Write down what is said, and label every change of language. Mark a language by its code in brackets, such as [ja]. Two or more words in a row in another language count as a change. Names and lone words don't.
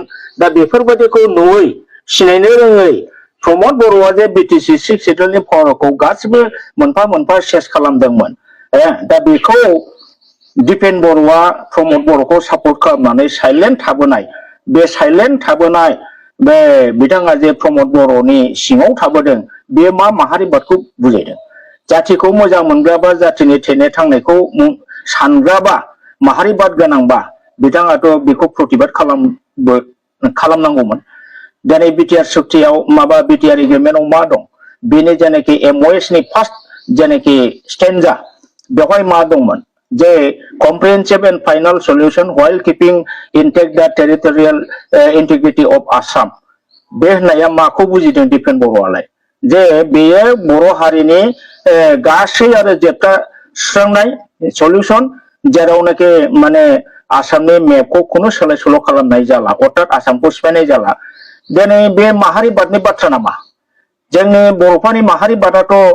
[brx] दा बेफोरबायदिखौ नुयै सिनायनो रोङै प्रमद बर'आ जे बिटिसि 6 सिडुलनि पावारखौ गासिबो मोनफा मोनफा सेस खालामदोंमोन दा बेखौ दिपेन बर'आ प्रमद बर'खौ सापर्ट खालामनानै साइलेन्ट थाबोनाय बे साइलेन्ट थाबोनाय बे बिथाङा जे प्रमद बर'नि सिङाव थाबोदों बे मा माहारिबादखौ बुजायदों जातिखौ मोजां मोनग्राबा जातिनि थैनाय थांनायखौ सानग्राबा माहारिबाद गोनांबा बिथाङाथ' बेखौ प्रतिबाद खालामनांगौमोन दिनै बिटिआर सुक्तियाव माबा बिटिआर एग्रिमेन्टआव मा दं बेनि जेनाखि एमअएस नि फार्स्ट जेनाखि स्टेन्जा बेवहाय मा दंमोन जे [en] comprehensive and final solution while keeping intact the territorial integrity of Assam [brx] बे होननाया माखौ बुजिदों दिपेन बर'आलाय जे बेयो बर' हारिनि गासै आरो जेबटा सुस्रांनाय सल्यूशन जेरावनाखि माने आसामनि मेपखौ खुनु सोलाय सोल' खालामनाय जाला अर्थात आसामखौ सिफायनाय जाला दिनै बे माहारिबादनि बाथ्रा नामा जोंनि बर'फोरनि माहारिबादाथ'